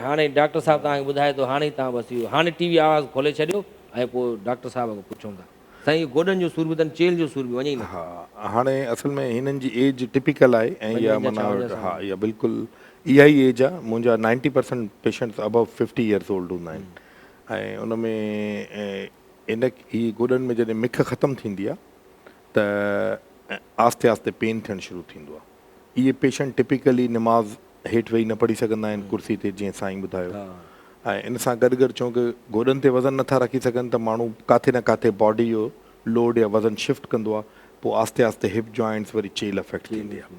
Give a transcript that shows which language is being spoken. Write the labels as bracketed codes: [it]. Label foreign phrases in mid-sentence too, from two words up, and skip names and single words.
[sd] हाणे डॉक्टर साहब तव्हांखे ॿुधाए थो, हाणे तव्हां बसि इहो हाणे टीवी आवाज़ु खोले छॾियो ऐं पोइ डॉक्टर साहब खां पुछूं था। साईं गोॾनि जो सूर बि अथनि, चेल जो सूर बि वञे ई न। हा हाणे असल में हिननि जी [en] age typical [sd] आहे ऐं इहा 55 माना 56 साल। हा इहा बिल्कुलु इहा ई एज आहे। मुंहिंजा 90% [en] patients above 50 years old [sd] हूंदा आहिनि ऐं उन में इन ही गोॾनि में जॾहिं मिख ख़तमु थींदी आहे त आस्ते आस्ते पेन थियणु शुरू थींदो आहे। इहे [en] patient typically [sd] निमाज़ हेठि वेही न पढ़ी सघंदा आहिनि कुर्सी ते, जीअं साईं ॿुधायो। ऐं इन सां गॾु गॾु चूंकि गोॾनि ते वज़न नथा रखी सघनि त माण्हू किथे न किथे बॉडी जो लोड या वज़न शिफ्ट कंदो आहे, पोइ आस्ते आस्ते [en] hip joints [sd] वरी चेल अफेक्ट थींदी आहे।